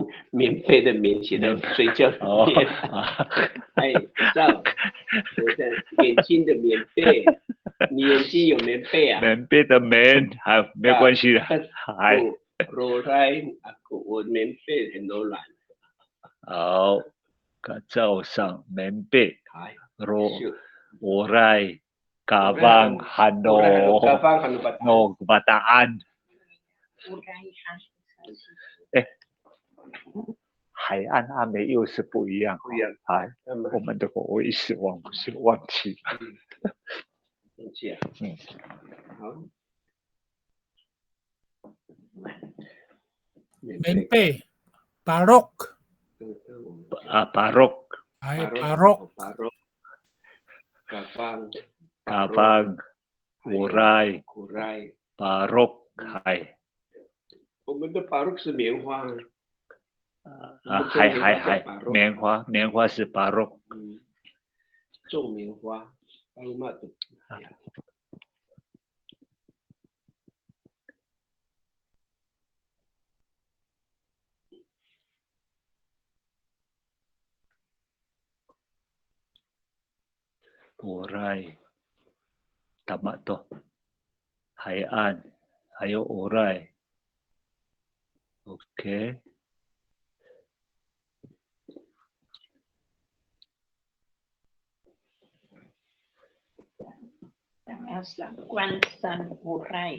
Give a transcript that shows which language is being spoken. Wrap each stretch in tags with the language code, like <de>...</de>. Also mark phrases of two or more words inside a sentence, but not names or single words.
<zh>棉被的棉写的睡觉的棉，哎，照，我的眼睛的棉被，你眼睛有棉被啊？棉被的棉，还没关系的，还柔软啊，我棉被很柔软。好，罩上棉被，柔软 ，</zh> <ami>kabang hano bataan。</ami> <zh>哎，海岸阿美又是不一样，不一样。哎，我们的我一时忘记了。忘记啊。好。棉被 ，barok。啊 ，barok。哎 ，barok。 kabang。</zh> <ami>urai。barok，</ami> <zh>哎。我们的 barok 是棉花。还棉花是 barok。种棉花，巴鲁马的。</zh> <ami>urai， tama to，</ami> <zh>海岸，还有 urai。OK。关山urai。</zh>